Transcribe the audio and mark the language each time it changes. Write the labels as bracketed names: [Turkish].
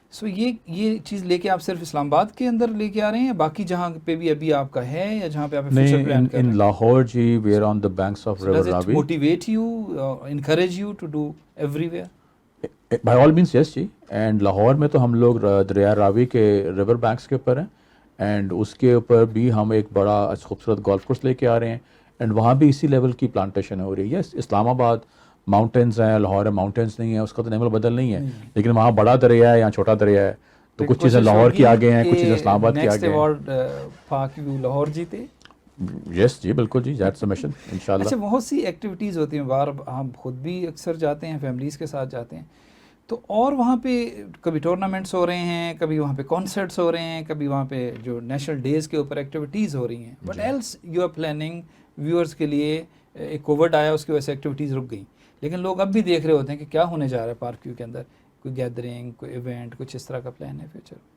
[Urdu] سو یہ چیز لے کے آپ صرف اسلام آباد کے اندر لے کے آ رہے ہیں یا باقی جہاں پہ بھی ابھی آپ کا ہے یا جہاں پہ آپ فیوچر پلان کر رہے ہیں؟ [English] in Lahore جی we are on the banks of river Does it [Urdu] Ravi. [English] motivate you, encourage you to do everywhere? By all means yes جی. [Urdu] And Lahore میں تو ہم لوگ دریا راوی کے ریور بینکس کے اوپر ہیں، اینڈ اس کے اوپر بھی ہم ایک بڑا خوبصورت گولف کورس لے کے آ رہے ہیں، اینڈ وہاں بھی اسی لیول کی پلانٹیشن ہو رہی ہے. یس اسلام آباد ماؤنٹینز ہیں، لاہور ماؤنٹینز نہیں ہیں، اس کا تو نعمل بدل نہیں ہے، لیکن وہاں بڑا دریا ہے، یہاں چھوٹا دریا ہے، تو کچھ چیزیں لاہور کی آگے ہیں، کچھ چیزیں اسلام آباد کی آگے ہیں. Next award park view Lahore جیتے. [English] Yes جی بالکل جی، دیٹس اے مشن انشاءاللہ. [Urdu] اچھا بہت سی ایکٹیویٹیز ہوتی ہیں، باہر ہم خود بھی اکثر جاتے ہیں، فیملیز کے ساتھ جاتے ہیں، تو اور وہاں پہ کبھی ٹورنامنٹس ہو رہے ہیں، کبھی وہاں پہ کانسرٹس ہو رہے ہیں، کبھی وہاں پہ جو نیشنل ڈیز کے اوپر ایکٹیویٹیز ہو رہی ہیں. But else you are planning viewers کے لیے ایک کووڈ آیا، اس کی وجہ سے ایکٹیویٹیز رک گئیں، لیکن لوگ اب بھی دیکھ رہے ہوتے ہیں کہ کیا ہونے جا رہا ہے پارک ویو کے اندر، کوئی گیدرنگ، کوئی ایونٹ، کچھ اس طرح کا پلان ہے فیوچر؟